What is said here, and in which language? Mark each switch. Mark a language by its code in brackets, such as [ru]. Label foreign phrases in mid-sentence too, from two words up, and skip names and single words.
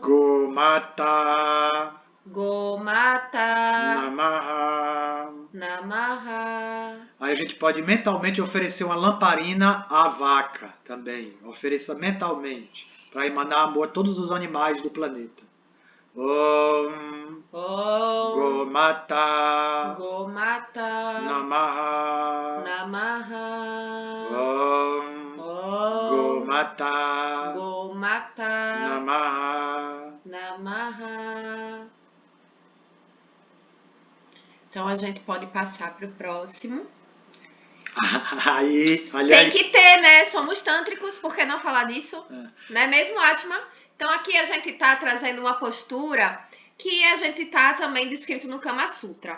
[sa] Gomata Gomata Namaha. Namaha. [pt] Aí a gente pode mentalmente oferecer uma lamparina à vaca também. Ofereça mentalmente para emanar amor a todos os animais do planeta. [sa] ॐ गोमाता Gomata Namaha. Namaha. ॐ गोमाता Gomata Namaha. Namaha. [pt] Então a gente pode passar para o próximo. Aí, Tem que ter, né? Somos tântricos, por que não falar disso? Não é mesmo, Atma? Então aqui a gente está trazendo uma postura que a gente está também descrito no Kama Sutra.